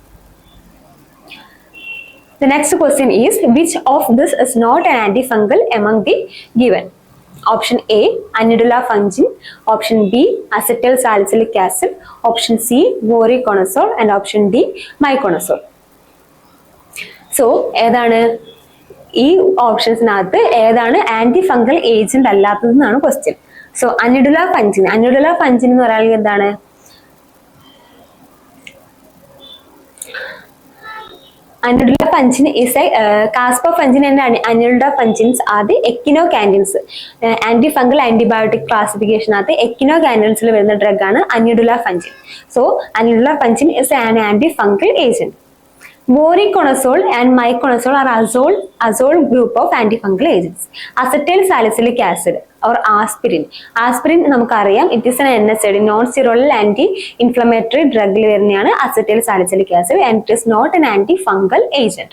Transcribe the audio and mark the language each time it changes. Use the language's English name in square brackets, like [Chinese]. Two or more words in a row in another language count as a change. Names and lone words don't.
[English] The next question is, which of this is not an antifungal among the given? Option A, Annulula fungin, option B, acetyl salicylic acid, option C, voriconazole, and option D, myconazole. So, [Malayalam] ഏതാണ് ഈ ഓപ്ഷൻസിനകത്ത് ഏതാണ് [English] anti fungal agent [Malayalam] അല്ലാത്തതെന്നാണ് ക്വസ്റ്റ്യൻ. സോ Annulula fungin എന്ന് പറയുന്നത് എന്താണ്? [English] Annulula fungin is a caspofungin and Annulula fungins are the echinocandins. Antifungal antibiotic classification are the echinocandins വരുന്ന drug ആണ് Annulula fungin. So Annulula fungin is an antifungal agent. Voriconazole and myconazole are azole group of antifungal agents. Acetyl salicylic acid or aspirin. Aspirin നമുക്കറിയാം, it is an NSAID, non-steroidal anti-inflammatory drug വരുന്നതാണ് acetyl salicylic acid, and it is not an antifungal agent.